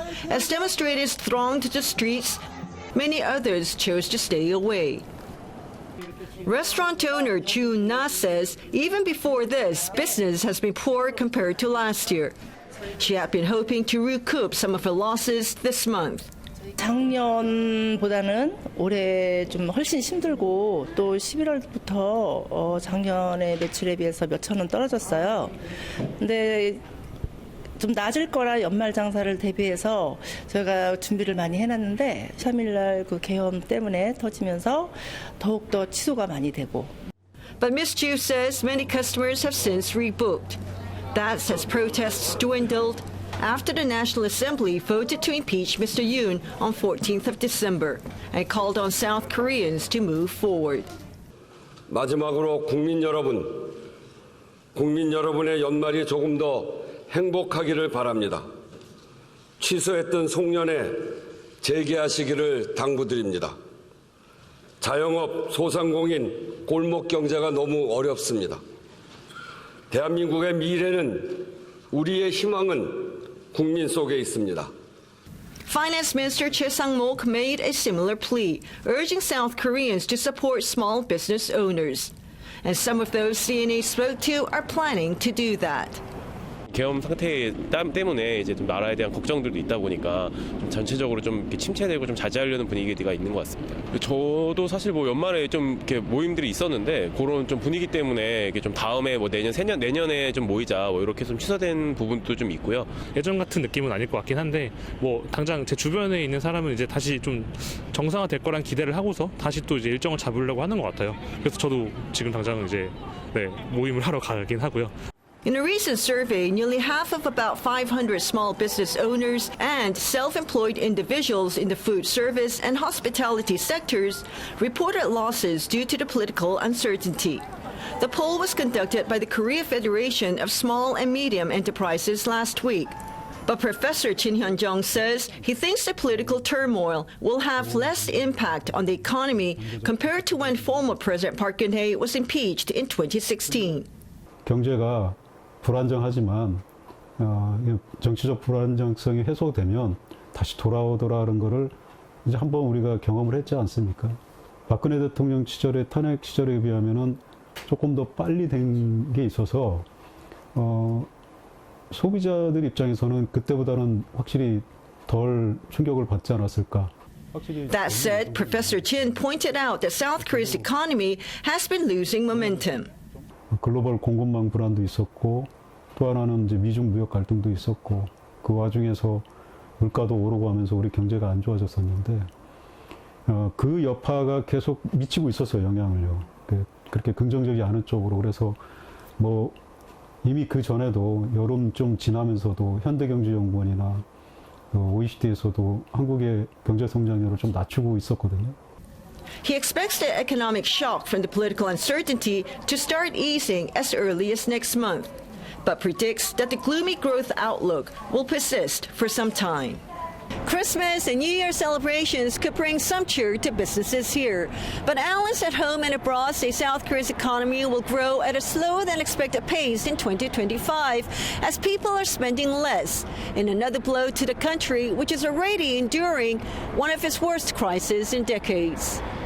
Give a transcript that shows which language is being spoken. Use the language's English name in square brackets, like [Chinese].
[English] As demonstrators thronged the streets, many others chose to stay away. Restaurant owner Ju Na says even before this, business has been poor compared to last year. She had been hoping to recoup some of her losses this month. [Korean] 작년보다는 올해 좀 훨씬 힘들고 또 11월부터 작년의 매출에 비해서 몇천 원 떨어졌어요. 근데 좀 낮을 거라 연말 장사를 대비해서 저희가 준비를 많이 해놨는데 3일날 그 계엄 때문에 터지면서 더욱더 취소가 많이 되고. [English] But Ms. Chu says many customers have since rebooked. That's as protests dwindled after the National Assembly voted to impeach Mr. Yoon on 14th of December and called on South Koreans to move forward. [Korean] 마지막으로 국민 여러분의 연말이 조금 더 행복하기를 바랍니다. 취소했던 송년회 재개하시기를 당부드립니다. 자영업, 소상공인, 골목 경제가 너무 어렵습니다. 대한민국의 미래는 우리의 희망은 국민 속에 있습니다. [English] Finance Minister Choi Sang-mok made a similar plea, urging South Koreans to support small business owners. And some of those CNA spoke to are planning to do that. [Korean] 계엄 상태 때문에 이제 좀 나라에 대한 걱정들도 있다 보니까 좀 전체적으로 좀 이렇게 침체되고 좀 자제하려는 분위기가 있는 것 같습니다. 저도 사실 뭐 연말에 좀 이렇게 모임들이 있었는데 그런 좀 분위기 때문에 이게 좀 다음에 뭐 내년에 좀 모이자 뭐 이렇게 좀 취소된 부분도 좀 있고요. 예전 같은 느낌은 아닐 것 같긴 한데 뭐 당장 제 주변에 있는 사람은 이제 다시 좀 정상화될 거란 기대를 하고서 다시 또 이제 일정을 잡으려고 하는 것 같아요. 그래서 저도 지금 당장 이제 모임을 하러 가긴 하고요. [English] In a recent survey, nearly half of about 500 small business owners and self-employed individuals in the food service and hospitality sectors reported losses due to the political uncertainty. The poll was conducted by the Korea Federation of Small and Medium Enterprises last week. But Professor Chin Hyun-jung says he thinks the political turmoil will have less impact on the economy compared to when former President Park Geun-hye was impeached in 2016. [Korean] 경제가 불안정하지만 정치적 불안정성이 해소되면 다시 돌아오더라는 것을 이제 한번 우리가 경험을 했지 않습니까? 박근혜 대통령 시절의 탄핵 시절에 비하면은 조금 더 빨리 된 게 있어서 소비자들 입장에서는 그때보다는 확실히 덜 충격을 받지 않았을까? [English] That said, Professor Chin pointed out that South Korea's economy has been losing momentum. [Korean] 글로벌 공급망 불안도 있었고 또 하나는 이제 미중 무역 갈등도 있었고 그 와중에서 물가도 오르고 하면서 우리 경제가 안 좋아졌었는데 그 여파가 계속 미치고 있었어요. 영향을요. 그렇게 긍정적이지 않은 쪽으로. 그래서 뭐 이미 그 전에도 여름 좀 지나면서도 현대경제연구원이나 OECD에서도 한국의 경제 성장률을 좀 낮추고 있었거든요. [English] He expects the economic shock from the political uncertainty to start easing as early as next month, but predicts that the gloomy growth outlook will persist for some time. Christmas and New Year celebrations could bring some cheer to businesses here, but analysts at home and abroad say South Korea's economy will grow at a slower than expected pace in 2025 as people are spending less, in another blow to the country which is already enduring one of its worst crises in decades.